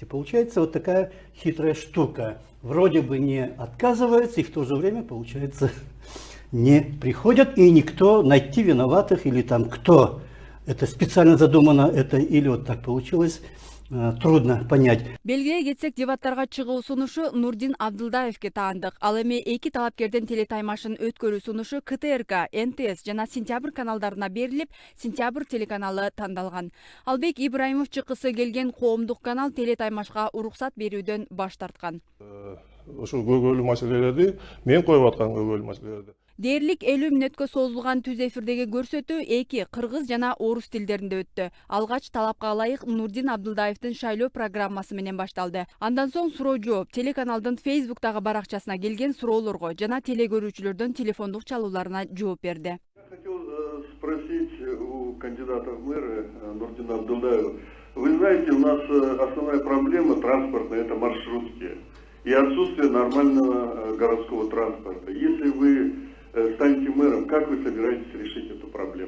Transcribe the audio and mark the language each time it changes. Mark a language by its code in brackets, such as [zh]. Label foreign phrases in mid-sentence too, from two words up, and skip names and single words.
[ru] Получается вот такая хитрая штука. Вроде бы не отказывается, и в то же время, получается, не приходят, и никто найти виноватых, или там кто это специально задумано, это или вот так получилось, трудно понять. [ky] Белгилей кетсек, дебаттарга чыгуу сунушу Нурдин Абдылдаевке таандык. Ал эми 2 талапкердин телетаймашын өткөрүү сунушу КТРК, НТС жана Сентябрь каналдарына берилип, Сентябрь телеканалы тандалган. Албек Ибраимов чыккысы келген коомдук канал телетаймашка уруксат берүүдөн баш тарткан. Ошол көйгөйлүү маселелерди мен коюп аткан көйгөйлүү маселелерди. Дээрлик 50 мүнөткө созулган түз эфирдеги көрсөтүү 2 кыргыз жана орус тилдеринде өттү. Алгач талапка ылайык Нурдин Абдылдаевдин шайлоо программасы менен башталды. Андан соң суроо жооп телеканалдын Фейсбуктагы баракчасына келген суроолорго жана телегөрүүчүлөрдүн телефондук чалууларына жооп берди. [ru] Я хотел спросить у кандидата в мэры Нурдина Абдулдаева. Вы знаете, у нас основная проблема транспортная – это маршрутки и отсутствие нормального городского транспорта. Если вы станете мэром, как вы собираетесь решить эту проблему?